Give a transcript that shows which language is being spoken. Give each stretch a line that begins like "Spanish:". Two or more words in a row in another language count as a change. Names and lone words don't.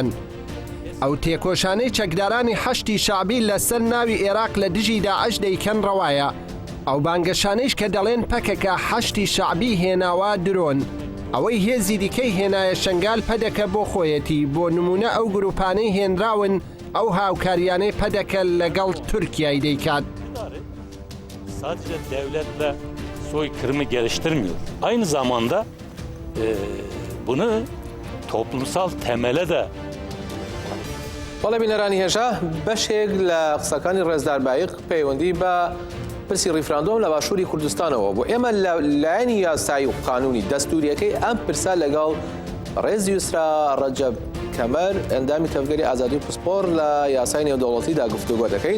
Central Kurdish: ئەو تێکۆشانەی چەکدارانی حەشتی شعبی لەسەر ناوی عێراق لە دژی داعش دەیکەن ڕەوایە. ئەو بانگەشانەیش کە دەڵێن پەکەکە حەشتی شعبی هێناوە درۆن. ئەوەی هێزی دیکەی هێنایە شنگال پەدەکە بۆ خۆیەتی. بۆ نمونە ئەو گروپانەی هێنراون ئەو هاوکاریانەی پەدەکە لەگەڵ تورکیای دەیکات.
Turkish: Sadece devletle soykırımı geliştirmiyor. Aynı zamanda bunu toplumsal temele de
Central Kurdish: وەڵێ بینەرانی هێژە بەشێک لە قسەکانی ڕێزدار بایق پەیوەندی بە پرسی ڕیفراندۆم لە باشووری کوردستانەوە بۆ ئێمە لایەنی یاسایی و قانونی دەستوریەکەی ئەم پرسا لەگەڵ ڕێزی یوسرا ڕەجەب کەمەر ئەندامی تەفگەری ئازادی و پسپۆر لە یاسای نێودەوڵەتیدا گفتوگۆ دەکەین.